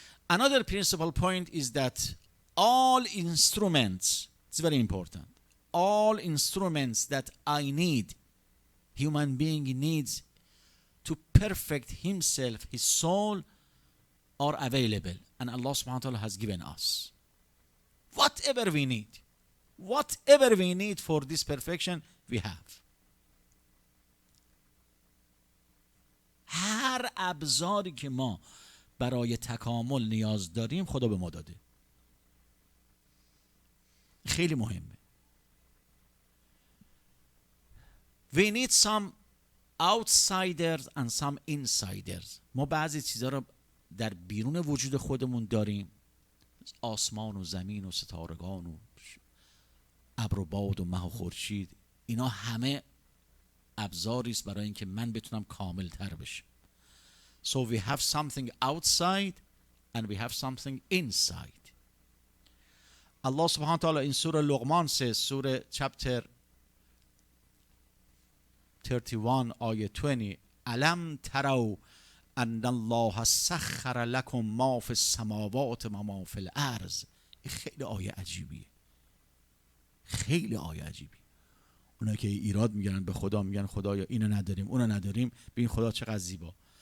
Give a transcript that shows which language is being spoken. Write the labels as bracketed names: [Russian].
[English] Another principal point is that all instruments, it's very important, all instruments that I need, human being needs to perfect himself, his soul, are available. And Allah subhanahu wa ta'ala has given us. Whatever we need for this perfection, we have. [Persian] هر ابزاری که ما برای تکامل نیاز داریم خدا به ما داده. خیلی مهمه. [English] We need some outsiders and some insiders. [Persian] ما بعضی چیزها رو در بیرون وجود خودمون داریم. آسمان و زمین و ستارگان و ابر و باد و مه و خورشید. اینا همه ابزاری است برای اینکه من بتونم کامل تر بشم. [English] So we have something outside and we have something inside. Allah subhanahu wa ta'ala in Surah Luqman says, Surah chapter 31 ayah 20, [Arabic] أَلَمْ تَرَوْا أَنَّ اللَّهَ سَخَّرَ لَكُمْ مَا فِي السَّمَاوَاتِ وَمَا فِي الْأَرْضِ. [Persian] خیلی آیه عجیبیه. خیلی آیه عجیبی. اونا که ایراد میگیرن به خدا، میگن خدایا اینو نداریم اونو نداریم، ببین خدا چقدر زیبا.